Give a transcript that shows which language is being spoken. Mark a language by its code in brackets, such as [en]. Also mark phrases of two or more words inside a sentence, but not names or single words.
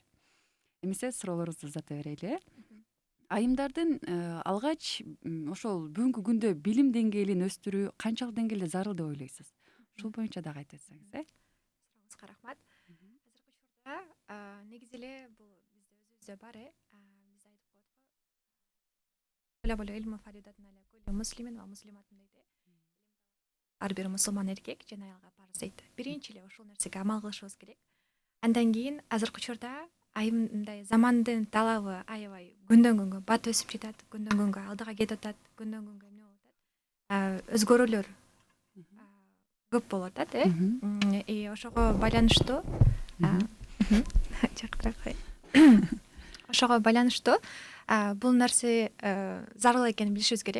[ky] Эмесе суроолорубузду узата берели. Айымдардын алгач ошол бүгүнкү күндө билим деңгээлин өстүрүү канчалык деңгээлде зарыл деп ойлойсуз? Ушул боюнча дагы айтып өтсөңүз, Сурооңузга рахмат. Азыркы учурда негизи эле бул бизде өзүбүздө бар биз айтып коет го [ar] علم فريضة على كل مسلم ومسلمة [ky] дейт. Ар бир мусулман эркек жана аялга парыз дейт. Биринчи эле ошол нерсеге амал кылышыбыз керек. Андан кийин азыркы учурда мындай замандын талабы аябай күндөн күнгө батып өсүп жатат, күндөн күнгө алдыга кетип атат, күндөн күнгө эмне болуп атат, өзгөрүүлөр көп болуп атат, ошого байланыштуу ошого байланыштуу бул нерсе зарыл экенин билишибиз керек.